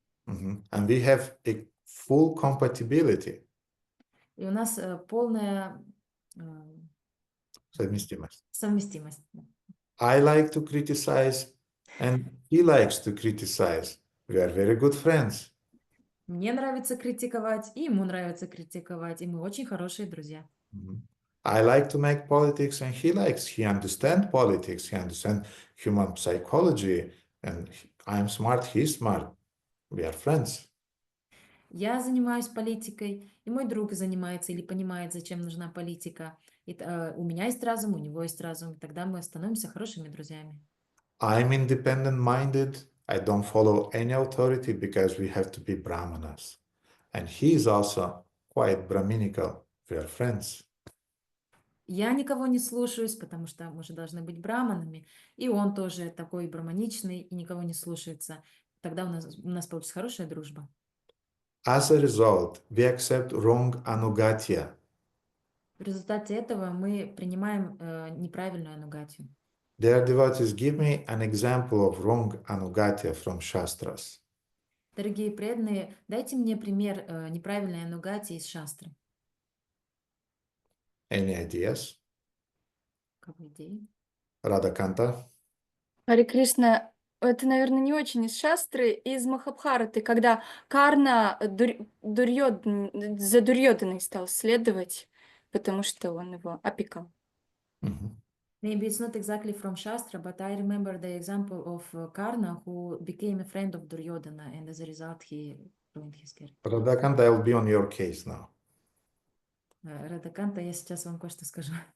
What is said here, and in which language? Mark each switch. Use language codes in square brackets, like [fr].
[en] And we have a full compatibility. [ru] И у нас полная совместимость. [en] I like to criticize, and he likes to criticize. We are very good friends. [ru] Мне нравится критиковать, и ему нравится критиковать, и мы очень хорошие друзья. [en] I like to make politics, and he understands politics, he understands human psychology, and I'm smart, he's smart. We are friends. [ru] Я занимаюсь политикой, и мой друг занимается или понимает, зачем нужна политика. И, у меня есть разум, у него есть разум, и тогда мы становимся хорошими друзьями. [en] I'm independent-minded. I don't follow any authority because we have to be brahmanas. And he is also quite brahminical. We are friends. [ru] Я никого не слушаюсь, потому что мы же должны быть браманами, и он тоже такой браманичный и никого не слушается. Тогда у нас получится хорошая дружба. [en] As a result, we accept wrong ānugatya. [ru] В результате этого мы принимаем неправильную анугатию. [en] Dear devotees, give me an example of wrong ānugatya from Shastras. [ru] Дорогие преданные, дайте мне пример неправильной анугатии из шастры. [en] Any ideas? [ru] Какой идеи? [en] Radhakanta? [ru] Харе Кришна, это, наверное, не очень из шастры, из Махабхараты, когда Карна за Дурьёдhaной стал следовать, потому что он его опекал. [en] Maybe it's not exactly from Shastra, but I remember the example of Karna, who became a friend of Duryodhana, and as a result he ruined his character. Radhakanta, I'll be on your case now. [ru] Радаканта, я сейчас вам кое-что скажу.